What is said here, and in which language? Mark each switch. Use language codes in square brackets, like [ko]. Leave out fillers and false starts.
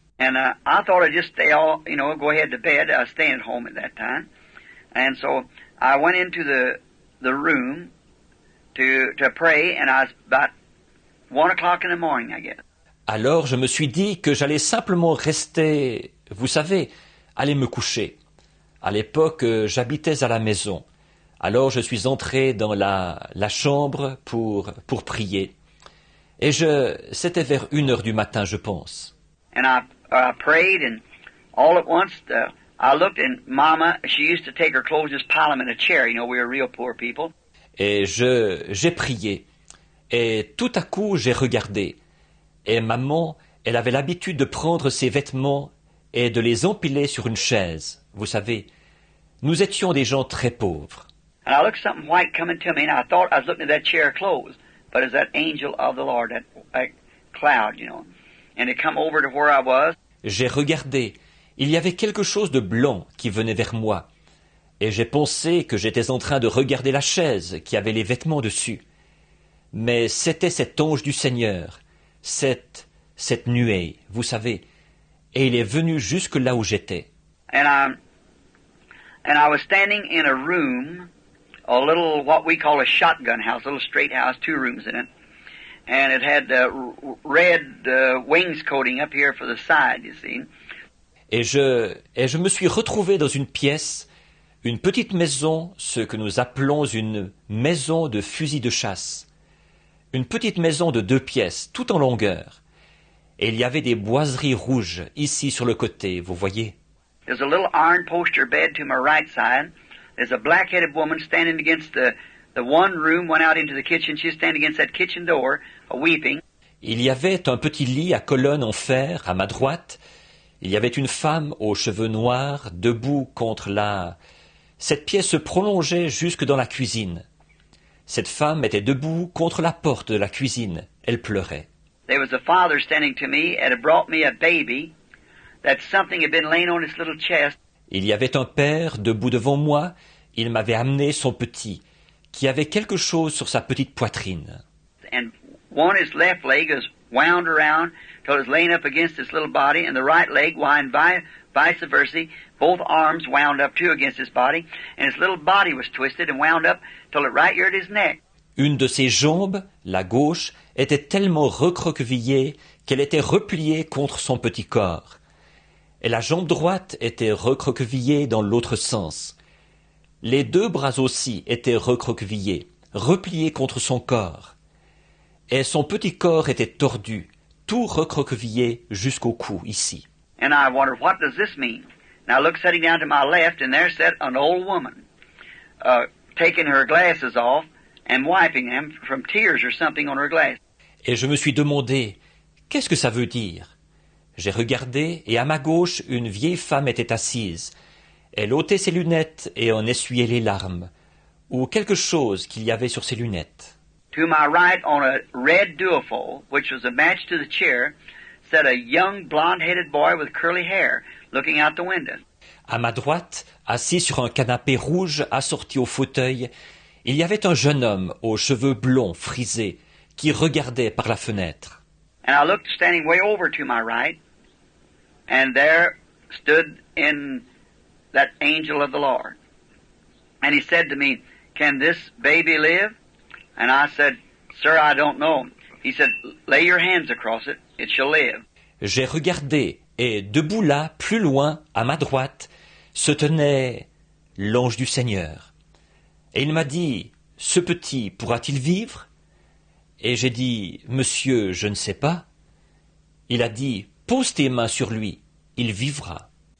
[en] And I thought I'd just go ahead to bed. I was staying at home at that time, and so I went into the room to pray, and I was about 1 o'clock in the morning, I guess. [fr] Alors je me suis dit que j'allais simplement rester, vous savez, aller me coucher. À l'époque, j'habitais à la maison. Alors je suis entré dans la chambre pour prier. Et c'était vers 1 heure du matin, je pense. [en] And I prayed, and all at once I looked, and Mama, she used to take her clothes, just pile them in a chair. You know, we were real poor people. [fr] Et j'ai prié. Et tout à coup, j'ai regardé. Et maman, elle avait l'habitude de prendre ses vêtements et de les empiler sur une chaise. Vous savez, nous étions des gens très pauvres. [en] And I looked something white coming to me, and I thought I was looking at that chair clothes, but it's that angel of the Lord, that cloud, you know. And it come over to where I was. [fr] J'ai regardé. Il y avait quelque chose de blanc qui venait vers moi. Et j'ai pensé que j'étais en train de regarder la chaise qui avait les vêtements dessus. Mais c'était cet ange du Seigneur, cette nuée, vous savez. Et il est venu jusque là où j'étais. [en] And I was standing in a room, a little, what we call a shotgun house, a little straight house, 2 rooms in it. And it had red wainscoting up here for the side, you see. [fr] Et je me suis retrouvé dans une pièce, une petite maison, ce que nous appelons une maison de fusil de chasse. Une petite maison de 2 pièces, tout en longueur. Et il y avait des boiseries rouges ici sur le côté, vous voyez. [en] There's a little iron poster bed to my right side. There's a black-headed woman standing against the one room, went out into the kitchen. She's standing against that kitchen door, weeping. [fr] Il y avait un petit lit à colonnes en fer à ma droite. Il y avait une femme aux cheveux noirs, debout contre Cette pièce se prolongeait jusque dans la cuisine. Cette femme était debout contre la porte de la cuisine. Elle pleurait. [en] There was a father standing to me and had brought me a baby that something had been laying on his little chest. [fr] Il y avait un père debout devant moi. Il m'avait amené son petit, qui avait quelque chose sur sa petite poitrine. [en] And his left leg was wound around till it was laying up against his little body, and the right leg wound vice versa, both arms wound up too against his body, and his little body was twisted and wound up till it right here at his neck. [fr] Une de ses jambes, la gauche, était tellement recroquevillée qu'elle était repliée contre son petit corps. Et la jambe droite était recroquevillée dans l'autre sens. Les deux bras aussi étaient recroquevillés, repliés contre son corps. Et son petit corps était tordu, tout recroquevillé jusqu'au cou, ici. [en] And I wondered, what does this mean? Now I looked sitting down to my left, and there sat an old woman, taking her glasses off and wiping them from tears or something on her glasses. [fr] Et je me suis demandé, qu'est-ce que ça veut dire? J'ai regardé, et à ma gauche, une vieille femme était assise. Elle ôtait ses lunettes et en essuyait les larmes, ou quelque chose qu'il y avait sur ses lunettes. [en] To my right, on a red duofold, which was a match to the chair, sat a young blonde-headed boy with curly hair, looking out the window. [fr] À ma droite, assis sur un canapé rouge assorti au fauteuil, il y avait un jeune homme aux cheveux blonds frisés qui regardait par la fenêtre. [en] And I looked standing way over to my right, and there stood in that angel of the Lord. And he said to me, "Can this baby live?" And I said, "Sir, I don't know." He said, "Lay your hands across it, it shall live." [fr] J'ai regardé, et debout là, plus loin, à ma droite, se tenait l'ange du Seigneur. Et il m'a dit, « Ce petit pourra-t-il vivre ?» Et j'ai dit, « Monsieur, je ne sais pas. » Il a dit, « Pose tes mains sur lui, il vivra. »